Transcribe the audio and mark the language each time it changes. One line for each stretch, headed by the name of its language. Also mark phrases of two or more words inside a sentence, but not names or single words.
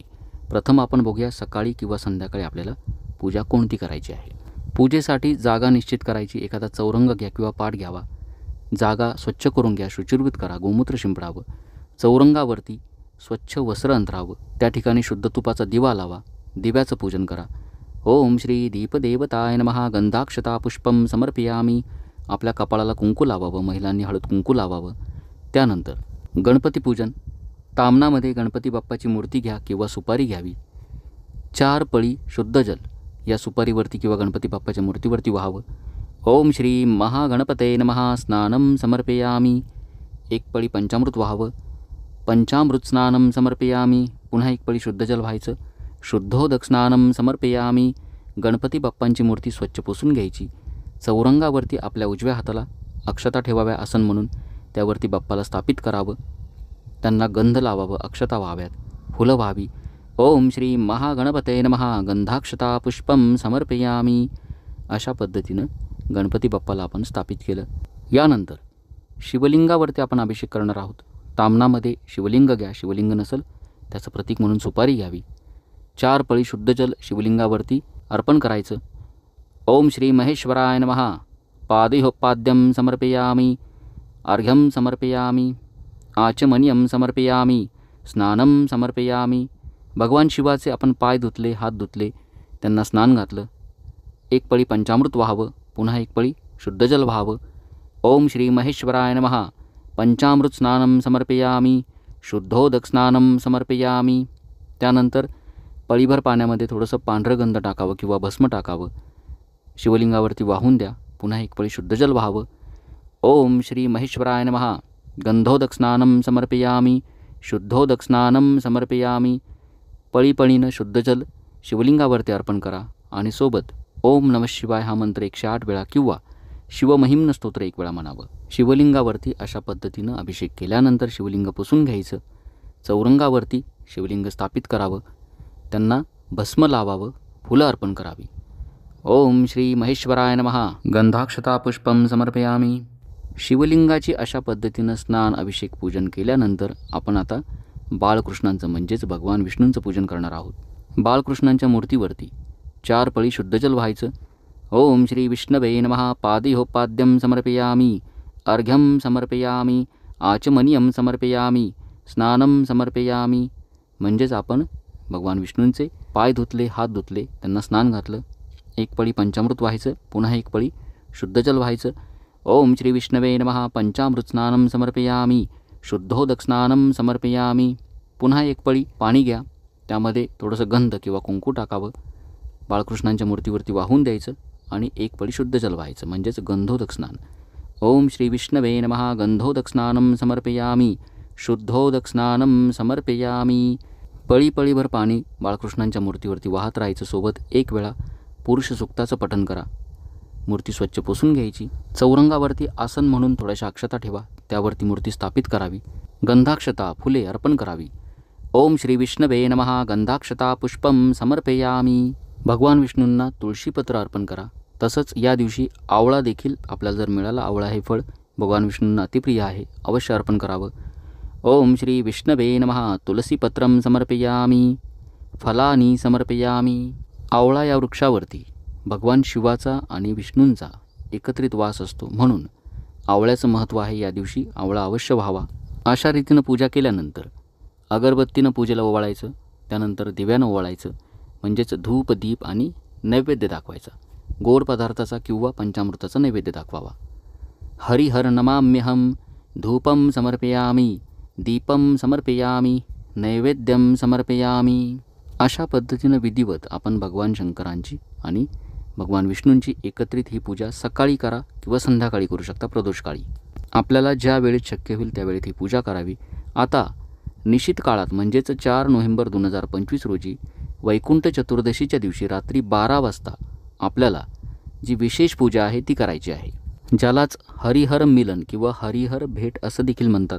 Marathi: प्रथम आपण बघूया सकाळी किंवा संध्याकाळी आपल्याला पूजा कोणती करायची आहे. पूजेसाठी जागा निश्चित करायची. एखादा चौरंग घ्या किंवा पाट घ्यावा. जागा स्वच्छ करून घ्या, शुचिर्भूत करा, गोमूत्र शिंपडावं. चौरंगावरती स्वच्छ वस्त्र अंथरावं. त्या ठिकाणी शुद्ध तुपाचा दिवा लावा. दिव्याचं पूजन करा.
Sanskrit: ओम श्री दीपदेवताय नमः. गंधाक्षता पुष्पम समर्पयामी.
Marathi: आपल्या कपाळाला कुंकू लावावं, महिलांनी हळद कुंकू लावावं. त्यानंतर गणपती पूजन. तामनामध्ये गणपती बाप्पाची मूर्ती घ्या किंवा सुपारी घ्यावी. 4 पळी शुद्ध जल या सुपारीवरती किंवा गणपती बाप्पाच्या मूर्तीवरती वाहावं.
Sanskrit: ओम श्री महागणपते नमः. स्नानम समर्पयामी.
Marathi: 1 पळी पंचामृत वाहावं.
Sanskrit: पंचामृत स्नानम समर्पयामी.
Marathi: पुन्हा 1 पळी शुद्ध जल व्हायचं.
Sanskrit: शुद्धोदक स्नानम समर्पयामी.
Marathi: गणपती बाप्पांची मूर्ती स्वच्छ पुसून घ्यायची. चौरंगावरती आपल्या उजव्या हाताला अक्षता ठेवाव्या आसन म्हणून. त्यावरती बाप्पाला स्थापित करावं. त्यांना गंध लावावं, अक्षता व्हाव्यात, फुलं व्हावी.
Sanskrit: ओम श्री महागणपते नमः. गंधाक्षता पुष्पम समर्पयामी.
Marathi: अशा पद्धतीनं गणपती बाप्पाला आपण स्थापित केलं. यानंतर शिवलिंगावरती आपण अभिषेक करणार आहोत. तामनामध्ये शिवलिंग घ्या. शिवलिंग नसेल त्याचं प्रतीक म्हणून सुपारी घ्यावी. 4 पळी शुद्ध जल शिवलिंगावरती अर्पण करायचं.
Sanskrit: ओम श्री महेश्वराय नमः. पादिहोपाद्यम समर्पयामी. अर्घ्यम समर्पयामी. आचमनियम समर्पयामी. स्नानम समर्पयामी.
Marathi: भगवान शिवाचे आपण पाय धुतले, हात धुतले, त्यांना स्नान घातलं. 1 पळी पंचामृत व्हावं. पुन्हा 1 पळी शुद्ध जल व्हावं.
Sanskrit: ओम श्री महेश्वराय नमः. पंचामृत स्नानम समर्पयामी. शुद्धोदक स्नानम समर्पयामी.
Marathi: त्यानंतर पळीभर पाण्यामध्ये थोडंसं पांढरं गंध टाकावं किंवा भस्म टाकावं. शिवलिंगावरती वाहून द्या. पुन्हा 1 पळी शुद्ध जल व्हावं.
Sanskrit: ओम श्री महेश्वराय नमः. गंधोदक स्नानम समर्पयामी. शुद्धोदक स्नानम समर्पयामी.
Marathi: पळीपळीनं शुद्ध जल शिवलिंगावरती अर्पण करा आणि सोबत
Sanskrit: ओम नमः शिवाय
Marathi: हा मंत्र 108 वेळा किंवा शिवमहिम्न स्तोत्र 1 वेळा म्हणावं. शिवलिंगावरती अशा पद्धतीनं अभिषेक केल्यानंतर शिवलिंग पुसून घ्यायचं. चौरंगावरती शिवलिंग स्थापित करावं. त्यांना भस्म लावावं, फुलं अर्पण करावी.
Sanskrit: ओम श्री महेश्वराय नमः. गंधाक्षता पुष्पम समर्पयामी.
Marathi: शिवलिंगाची अशा पद्धतीनं स्नान, अभिषेक, पूजन केल्यानंतर आपण आता बाळकृष्णांचं म्हणजेच भगवान विष्णूंचं पूजन करणार आहोत. बाळकृष्णांच्या मूर्तीवरती 4 पळी शुद्ध जल व्हायचं.
Sanskrit: ओम श्री विष्णवे नमः. पादिहोपाद्यम समर्पयामी. अर्घ्यम समर्पयामी, आचमनीयम समर्पयामी, स्नानम समर्पयामी.
Marathi: म्हणजेच आपण भगवान विष्णूंचे पाय धुतले, हात धुतले, त्यांना स्नान घातलं. एक पळी पंचामृत व्हायचं, पुन्हा एक पळी शुद्ध जल व्हायचं.
Sanskrit: ओम श्री विष्णवे नमः. पंचामृत स्नानम समर्पयामी, शुद्धोदक स्नानम समर्पयामी.
Marathi: पुन्हा एक पळी पाणी घ्या, त्यामध्ये थोडंसं गंध किंवा कुंकू टाकावं, बाळकृष्णांच्या मूर्तीवरती वाहून द्यायचं आणि एक पळी शुद्ध जल व्हायचं, म्हणजेच गंधोदक स्नान.
Sanskrit: ओम श्री विष्णवे नमः. गंधोदक स्नानम समर्पयामी, शुद्धोदक स्नानम समर्पयामी.
Marathi: पळीभर पाणी बाळकृष्णांच्या मूर्तीवरती वाहत राहायचं. सोबत एक वेळा पुरुष सूक्ताचं पठण करा. मूर्ती स्वच्छ पुसून घ्यायची. चौरंगावरती आसन म्हणून थोड्याशा अक्षता ठेवा, त्यावरती मूर्ती स्थापित करावी. गंधाक्षता फुले अर्पण करावी.
Sanskrit: ओम श्री विष्णवे नमः. गंधाक्षता पुष्पम समर्पयामी.
Marathi: भगवान विष्णूंना तुळशीपत्र अर्पण करा. तसंच या दिवशी आवळा देखील आपल्याला जर मिळाला, आवळा हे फळ भगवान विष्णूंना अतिप्रिय आहे, अवश्य अर्पण करावं.
Sanskrit: ओम श्री विष्णवे नमः. तुलसीपत्रम समर्पयामी, फलानी समर्पयामी.
Marathi: आवळा या वृक्षावरती भगवान शिवाचा आणि विष्णूंचा एकत्रित वास असतो, म्हणून आवळ्याचं महत्त्व आहे. या दिवशी आवळा अवश्य व्हावा. अशा रीतीनं पूजा केल्यानंतर अगरबत्तीनं पूजेला ओवाळायचं, त्यानंतर दिव्यानं ओवाळायचं, म्हणजेच धूप दीप आणि नैवेद्य दाखवायचा. गोड पदार्थाचा किंवा पंचामृताचा नैवेद्य दाखवावा.
Sanskrit: हरिहर नमाम्यहम. धूपम समर्पयामी, दीपम समर्पयामी, नैवेद्यम समर्पयामी.
Marathi: अशा पद्धतीनं विधिवत आपण भगवान शंकरांची आणि भगवान विष्णूंची एकत्रित ही पूजा सकाळी करा किंवा संध्याकाळी करू शकता, प्रदोषकाळी. आपल्याला ज्या वेळेत शक्य होईल त्यावेळेत ही पूजा करावी. आता निश्चित काळात म्हणजेच 4 नोव्हेंबर 2025 रोजी वैकुंठ चतुर्दशीच्या दिवशी रात्री 12 वाजता आपल्याला जी विशेष पूजा आहे ती करायची आहे, ज्यालाच हरिहर मिलन किंवा हरिहर भेट असं देखील म्हणतात.